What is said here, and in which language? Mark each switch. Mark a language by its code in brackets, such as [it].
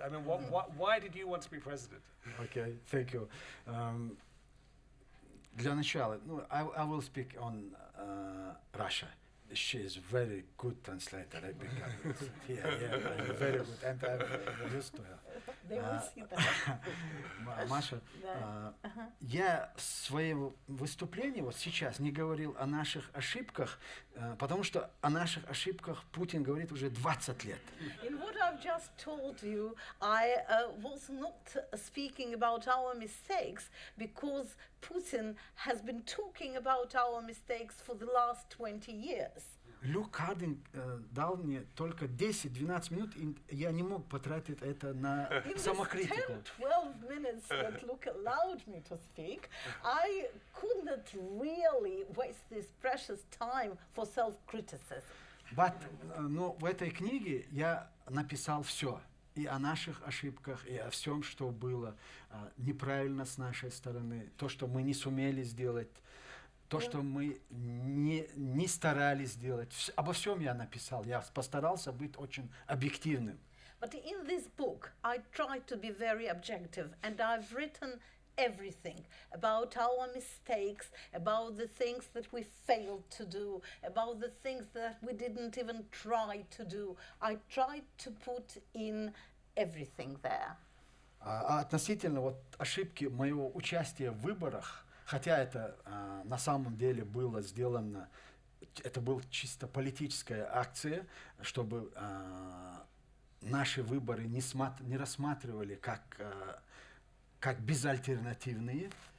[en] I mean, why did you want to be president? Okay, thank you. [ru] Для начала, [en] I will speak on Russia. She is very good translator. I become very good, and I'm used to her. They will see that. [ru] Маша, я в своем выступлении вот сейчас не говорил о наших ошибках, потому что о наших ошибках Путин говорит уже 20 лет. [en] In what I've just told you, I was not speaking about our mistakes because Putin has been talking about our mistakes for the last 20 years. [ru] Люк Хардинг дал мне только 10-12 минут, и я не мог потратить это на самокритику. [en] In the 10-12 minutes that Luke allowed me to speak, I could not really waste this precious time for self-criticism. [ru] Но в этой книге я написал все. И о наших ошибках, и о всем, что было неправильно с нашей стороны, то, что мы не сумели сделать, то, что мы не старались сделать. Обо всем я написал. Я постарался быть очень объективным. [en] But in this book, I tried to be very objective, and I've written everything, about our mistakes, about the things that we failed to do, about the things that we didn't even try to do. I tried to put in everything there. [ru] А относительно вот ошибки моего участия в выборах, хотя это на самом деле было сделано, это была чисто политическая акция, чтобы наши выборы не рассматривали как безальтернативные.